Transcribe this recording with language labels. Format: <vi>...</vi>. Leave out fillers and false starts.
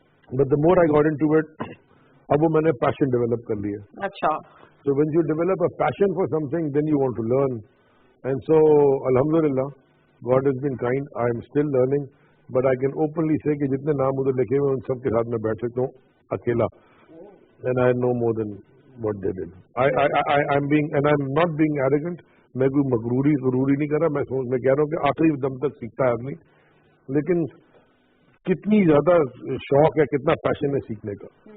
<en>But the more I got into it,</en> <hi>अब वो मैंने पैशन डेवलप कर लिया। अच्छा।</hi> <en>So when you develop a passion for something, then you want to learn, and so alhamdulillah, God has been kind. I am still learning, but I can openly say</en> <hi>कि जितने नाम उधर लिखे हुए उन सब के साथ मैं बैठ सकता हूँ अकेला,</hi> <en>and I know more than what they did. I'm not being arrogant.</en> <hi>मैं कोई मगरूरी नहीं कर रहा। मैं कह रहा हूँ कि आखिरी दम तक सीखता है आदमी, लेकिन कितनी ज्यादा शौक है, कितना पैशन है सीखने का।</hi>